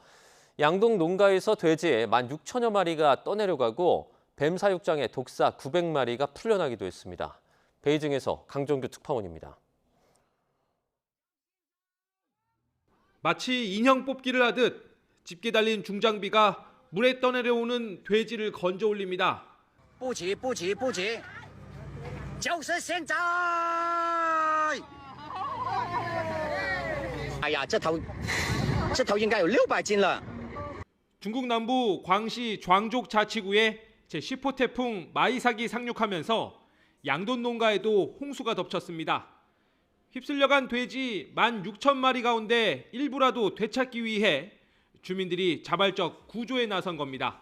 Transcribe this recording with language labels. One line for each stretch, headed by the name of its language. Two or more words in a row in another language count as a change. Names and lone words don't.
Korean: 양동 농가에서 돼지 16,000여 마리가 떠내려가고 뱀 사육장에 독사 900마리가 풀려나기도 했습니다. 베이징에서 강정규 특파원입니다. 마치 인형 뽑기를 하듯 짙게 달린 중장비가 물에 떠내려오는 돼지를 건져 올립니다.
Chinese: 不急不急不急就是现在哎呀这头应该有600斤了
Korean: 중국 남부 광시 좌족 자치구에 제10호 태풍 마이삭이 상륙하면서 양돈 농가에도 홍수가 덮쳤습니다. 휩쓸려간 돼지 16,000마리 가운데 일부라도 되찾기 위해 주민들이 자발적 구조에 나선 겁니다.